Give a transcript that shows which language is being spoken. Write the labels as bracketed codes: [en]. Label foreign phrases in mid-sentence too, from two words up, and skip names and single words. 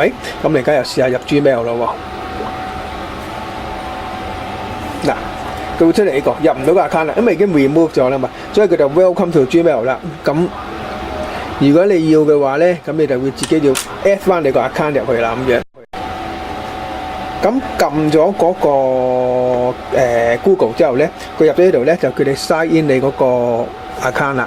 [yue] 咁你而家又試下入 Gmail 咯喎。嗱，佢會出嚟呢個入唔到個 account 啦，因為已經 remove 咗啦嘛，所以佢就 [en] Welcome to Gmail [yue] 啦。咁如果你要嘅話咧，咁你就會自己要 add 翻你個 account 入去啦咁樣。咁撳咗嗰個Google 之後咧，佢入咗呢度咧就叫你 [en] sign in [yue] 你嗰個 account 啦。